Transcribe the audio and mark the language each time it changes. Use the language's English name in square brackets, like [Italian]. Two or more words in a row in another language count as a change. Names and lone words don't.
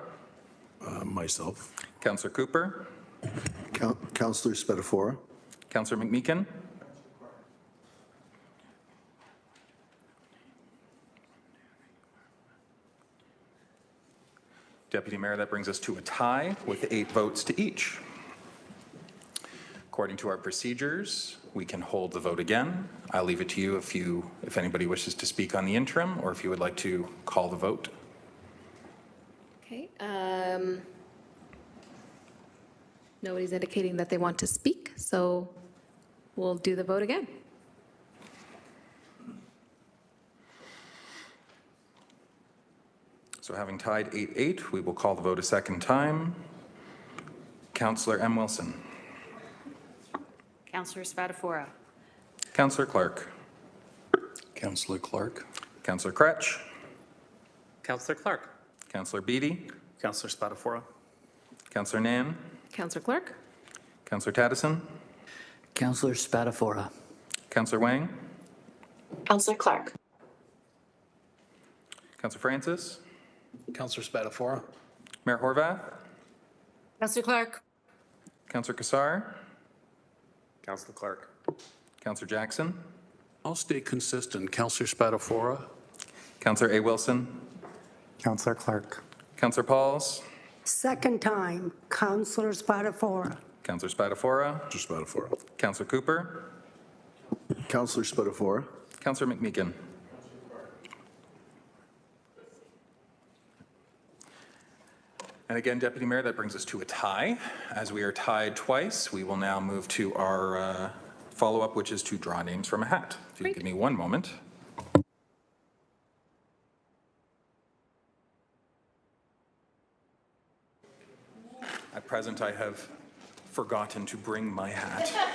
[English] Myself. Councillor Cooper. Councillor Spatafora. Councillor McMeekin. Deputy Mayor, that brings us to a tie with 8 votes to each. According to our procedures, we can hold the vote again. I'll leave it to you if anybody wishes to speak on the interim or if you would like to call the vote. Okay. Nobody's indicating that they want to speak, so we'll do the vote again. So having tied 8-8, we will call the vote a second time. Councillor M. Wilson. Councillor Spatafora. Councillor Clark. Councillor Clark. Councillor Cretch. Councillor Clark. Councillor Beatty. Councillor Spatafora. Councillor Nan. Councillor Clark. Councillor Taddison. Councillor Spatafora. Councillor Wang. Councillor Clark. Councillor Francis. Councillor Spatafora. Mayor Horvath. Councillor Clark. Councillor Kassar. Councillor Clark. Councillor Jackson. I'll stay consistent. Councillor Spatafora. Councillor A. Wilson. Councillor Clark. Councillor Pauls. Second time, Councillor Spatafora. Councillor Spatafora. Councillor Spatafora. Councillor Cooper. Councillor Spatafora. Councillor McMeekin. And again, Deputy Mayor, that brings us to a tie. As we are tied twice, we will now move to our follow-up, which is to draw names from a hat. If you give me one moment. At present, I have forgotten to bring my hat.